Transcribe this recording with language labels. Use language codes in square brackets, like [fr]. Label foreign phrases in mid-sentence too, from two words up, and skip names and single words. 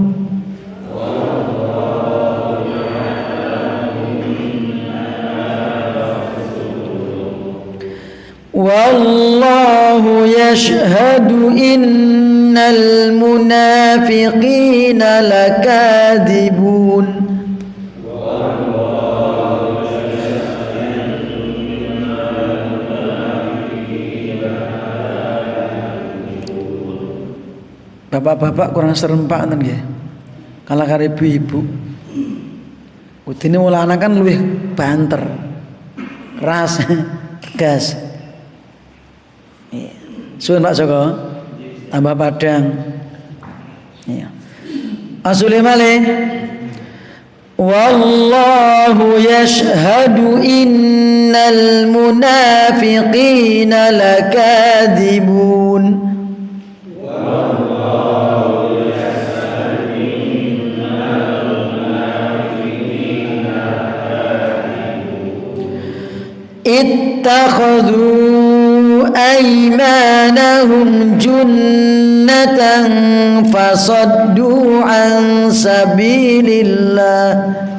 [ar] والله يشهد إن المنافقين لكاذبون [jv] Bapak-bapak kurang serempak kan nggih. Kalau karo ibu-ibu. Udine wong lanang kan luwih banter. Keras, tegas. Suwun Pak Joko. Tambah padang. Iya. Asule malih. [ar] والله يشهد إن المنافقين لكاذبون. اتخذوا أيمانهم جنة فصدوا عن سبيل الله